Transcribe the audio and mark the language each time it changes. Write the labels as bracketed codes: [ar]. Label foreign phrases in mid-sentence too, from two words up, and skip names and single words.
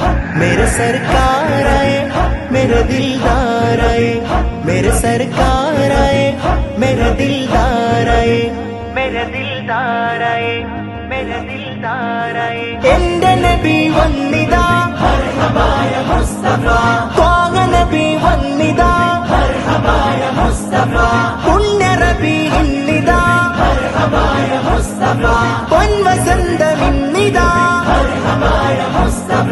[hi] मेरे सरकार आए मेरे दिलदार आए, मेरे सरकार आए मेरे दिलदार आए, मेरे दिलदार आए, मेरे दिलदार आए. [ml] എന്റെ നബി വന്നിതാ മർഹബായ മുസ്തഫ, ത്വാഹ നബി വന്നിതാ മർഹബായ മുസ്തഫ, പുണ്യ റബി ഇന്നിതാ മർഹബായ മുസ്തഫ, പൊൻവസന്തമിന്നിതാ മർഹബായ മുസ്തഫ.